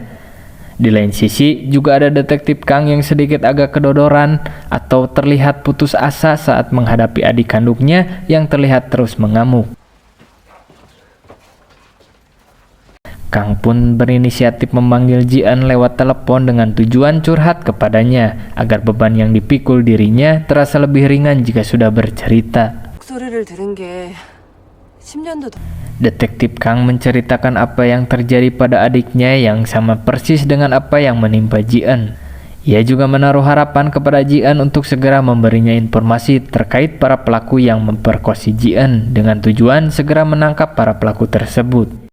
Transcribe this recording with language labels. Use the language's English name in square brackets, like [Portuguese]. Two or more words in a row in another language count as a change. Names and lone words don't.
[Indonesian] Di lain sisi, juga ada detektif Kang yang sedikit agak kedodoran atau terlihat putus asa saat menghadapi adik kandungnya yang terlihat terus mengamuk. Kang pun berinisiatif memanggil Ji-eun lewat telepon dengan tujuan curhat kepadanya agar beban yang dipikul dirinya terasa lebih ringan jika sudah bercerita. [Korean] 목소리를 들은 게 10년도 더. [Indonesian] Detektif Kang menceritakan apa yang terjadi pada adiknya yang sama persis dengan apa yang menimpa Ji-eun. Ia juga menaruh harapan kepada Ji-eun untuk segera memberinya informasi terkait para pelaku yang memperkosa Ji-eun dengan tujuan segera menangkap para pelaku tersebut.